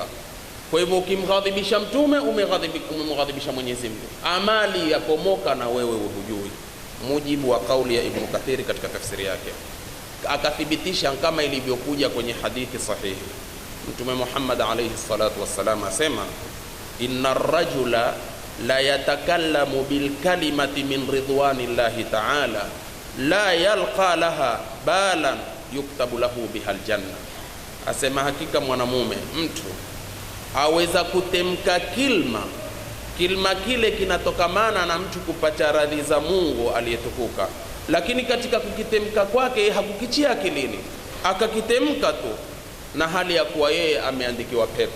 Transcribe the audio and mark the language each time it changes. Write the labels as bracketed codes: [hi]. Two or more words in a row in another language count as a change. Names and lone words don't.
[sw] Kwa hivyo ukimghadhibisha mtume umemghadhibisha Mwenyezi Mungu, amali yapomoka na wewe hujui. Mujibu wa kauli ya Ibn Kathir katika tafsiri yake, akathibitisha kama ilivyokuja kwenye hadithi sahihi. Mtume Muhammad [ar] عليه الصلاة والسلام [sw] asema, [ar] إن الرجل ليتكلم بالكلمة من رضوان الله تعالى لا يلقي لها بالا يكتب له بها الجنة. [sw] Asema hakika mwanamume, mtu aweza kutemka kilma kile kinatokamana na mtu kupata radhi za Mungu aliyetukuka, lakini katika kukitemka kwake hakukichia akilini, akakitemka tu na hali ya kuwa yeye ameandikiwa pepo.